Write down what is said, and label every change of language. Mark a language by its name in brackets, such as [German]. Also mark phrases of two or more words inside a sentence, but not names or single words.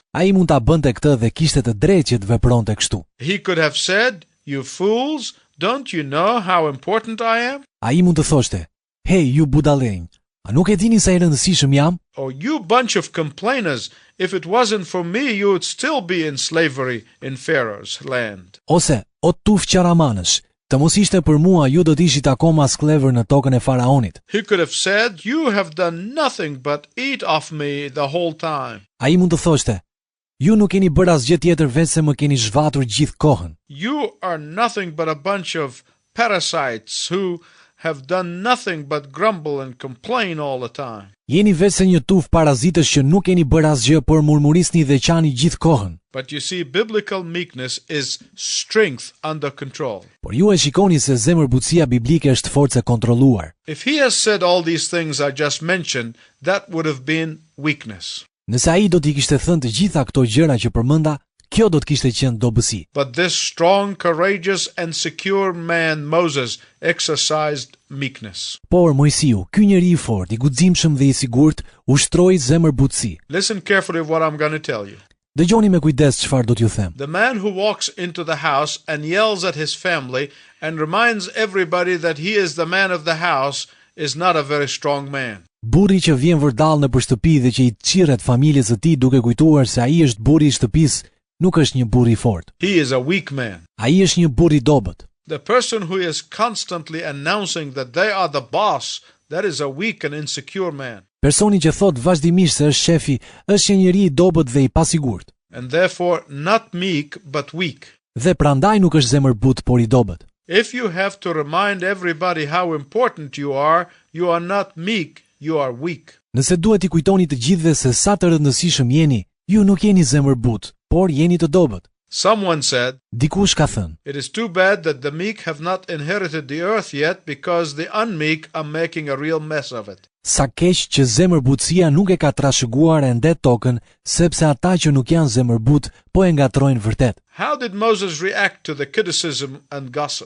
[Albanian] Ai mund ta bënte këtë dhe kishte të drejtë që të vepronte kështu. [English] He could have said, you fools, don't you know how important I am? [Albanian] Ai mund të thoshte, hey, ju budallënj, a nuk e dini sa i rëndësishëm jam? [English] Oh, you bunch of complainers, if it wasn't for me, you would still be in slavery in Pharaoh's land. [Albanian] Ose, o tuf qaramanësh, të mos ishte për mua, ju do të ishit akoma sklever në tokën e faraonit. [English] He could have said, you have done nothing but eat off me the whole time. [Albanian] Ai mund të thoshte, ju nuk keni bërë asgjë tjetër veç se më keni zhvatur gjithë kohën. [English] You are nothing but a bunch of parasites who have done nothing but grumble and complain all the time. [Albanian] Jeni veç se një tuf parazitësh që nuk keni bërë asgjë, por murmurisni dhe qani gjithë kohën. [English] But you see, biblical meekness is strength under control. [Albanian] Por ju e shikoni se zemërbutësia biblike është forcë e kontrolluar. [English] If he has said all these things I just mentioned, that would have been weakness. [Albanian] Nëse ai do t'i kishte thënë të gjitha këto gjëra që përmenda, kjo do të kishte qenë dobësi. [English] But this strong, courageous, and secure man, Moses, exercised meekness. [Albanian] Por Mojsiu, ky njeri i fortë, i guximshëm dhe i sigurt, ushtroi zemërbutësi. [English] Listen carefully what I'm going to tell you. [Albanian] Dëgjoni me kujdes çfarë do t'ju them. [English] The man who walks into the house and yells at his family and reminds everybody that he is the man of the house is not a very strong man. [Albanian] Burri që vjen vërdall nëpër shtëpi dhe që i çirret familjes së tij duke kujtuar se ai është burri i shtëpisë, nuk është një burr i fortë. [English] He is a weak man. [Albanian] Ai është një burr i dobët. [English] The person who is constantly announcing that they are the boss, that is a weak and insecure man. [Albanian] Personi që thot vazhdimisht se është shefi, është një njeri i dobët dhe i pasigurt. [English] And therefore not meek but weak. [Albanian] Dhe prandaj nuk është zemërbut, por i dobët. [English] If you have to remind everybody how important you are not meek, you are weak. [Albanian] Nëse duhet i kujtoni të gjithëve se sa të rëndësishëm jeni, ju nuk jeni zemërbut, por jeni të dobët. [English] Someone said, [Albanian] Dikush ka thënë, [English] it is too bad that the meek have not inherited the earth yet because the unmeek are making a real mess of it. [Albanian] sa keq që zemërbutësia nuk e ka trashëguar ende tokën, sepse ata që nuk janë zemërbut po e ngatrojnë vërtet. [English] How did Moses react to the criticism and gossip?